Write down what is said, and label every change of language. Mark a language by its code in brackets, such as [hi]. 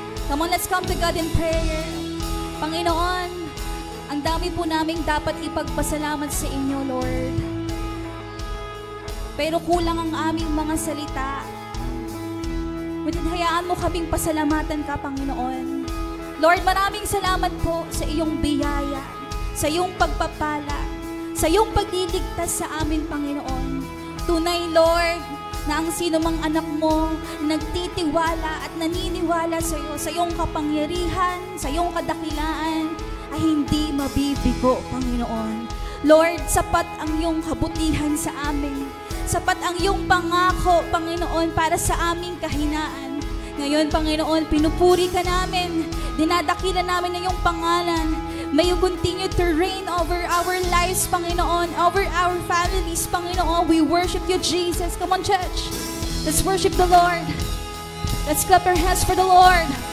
[en] Come on, let's come to God in prayer. [tl] Panginoon, ang dami po naming dapat ipagpasalamat sa inyo, Lord. Pero kulang ang aming mga salita. Ngunit hayaan mo kaming pasalamatan ka, Panginoon. Lord, maraming salamat po sa iyong biyaya, sa iyong pagpapala, sa iyong pagliligtas sa amin, Panginoon. Tunay, Lord, na ang sino mang anak mo nagtitiwala at naniniwala sa iyo, sa iyong kapangyarihan, sa iyong kadakilaan, ay hindi mabibigo, Panginoon. Lord, sapat ang iyong kabutihan sa amin. Sapat ang iyong pangako, Panginoon, para sa aming kahinaan. Ngayon, Panginoon, pinupuri ka namin. Dinadakila namin ang iyong pangalan. [en] May you continue to reign over our lives, Panginoon, over our families, Panginoon. We worship you, Jesus. Come on, church. Let's worship the Lord. Let's clap our hands for the Lord.